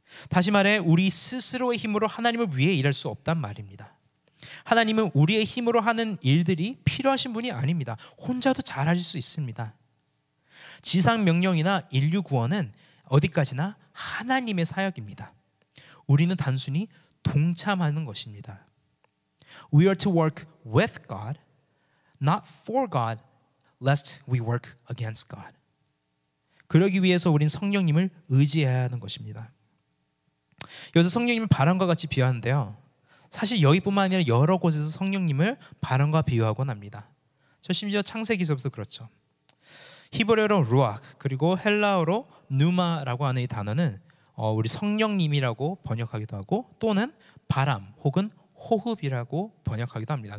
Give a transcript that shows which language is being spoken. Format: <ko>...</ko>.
<ko>다시 말해 우리 스스로의 힘으로 하나님을 위해 일할 수 없단 말입니다. 하나님은 우리의 힘으로 하는 일들이 필요하신 분이 아닙니다. 혼자도 잘 하실 수 있습니다. 지상 명령이나 인류 구원은 어디까지나 하나님의 사역입니다. 우리는 단순히 동참하는 것입니다.</ko> <en>We are to work with God, not for God, lest we work against God.</en> <ko>그러기 위해서 우린 성령님을 의지해야 하는 것입니다. 여기서 성령님을 바람과 같이 비유하는데요. 사실 여기뿐만 아니라 여러 곳에서 성령님을 바람과 비유하곤 합니다. 저 심지어 창세기서부터 그렇죠. 히브리어로 루아크 그리고 헬라어로 누마라고 하는 이 단어는 우리 성령님이라고 번역하기도 하고 또는 바람 혹은 호흡이라고 번역하기도 합니다.</ko>